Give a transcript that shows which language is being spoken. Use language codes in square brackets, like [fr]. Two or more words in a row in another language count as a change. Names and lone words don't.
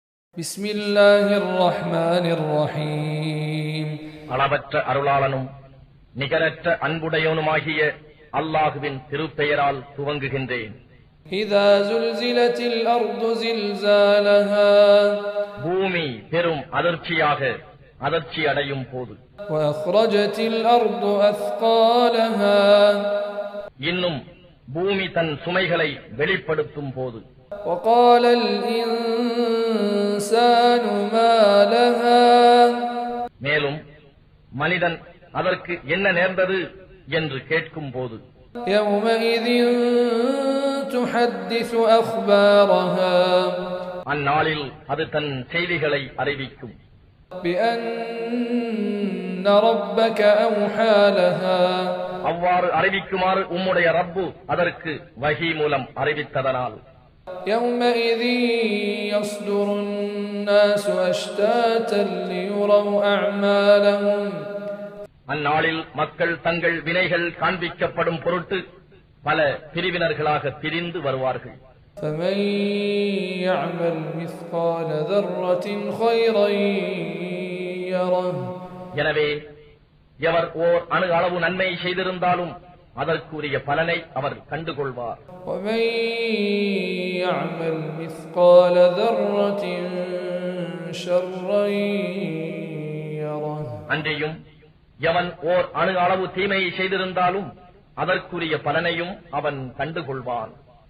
[ar] بسم الله الرحمن الرحيم [ta] அளவற்ற அருளாளனும் நிகரற்ற அன்புடையவனுமாகிய அல்லாஹ்வின் திருப்பெயரால் துவங்குகின்றேன். [ar] إذا زلزلت الأرض زلزالها [ta] பூமி பெரும் அதிர்ச்சி அடையும் போது, [ar] وأخرجت الأرض أثقالها [ta] இன்னும் பூமி தன் சுமைகளை வெளிப்படுத்தும் போது, [ar] وقال الإنسان ما لها [ta] மேலும் மனிதன் அதற்கு என்ன நேர்ந்தது என்று கேட்கும் போது, [ar] يومئذ تحدث أخبارها [ta] அந்நாளில் அது தன் செய்திகளை அறிவிக்கும். [ar] بأن ربك أوحى لها [ta] அவ்வாறு அறிவிக்குமாறு உம்முடைய ரப்பு அதற்கு வஹி மூலம் அறிவித்ததனால், [ar] يومئذ يصدر الناس أشتاتا ليروا أعمالهم [ta] அந்நாளில் மக்கள் தங்கள் வினைகள் காண்பிக்கப்படும் பொருட்டு பல பிரிவினர்களாக பிரிந்து வருவார்கள். [ar] فمن يعمل مثقال ذرة خيرا يره [ta] எனவே எவர் ஓர் அணு அளவு நன்மை செய்திருந்தாலும் அதற்குரிய பலனை அவர் கண்டுகொள்வார். [ar] ومن يعمل مثقال ذرة شرا يره [ta] அன்றியும் எவன் ஓர் அணு அளவு தீமையை செய்திருந்தாலும் அதற்குரிய பலனையும் அவன் கண்டுகொள்வான்.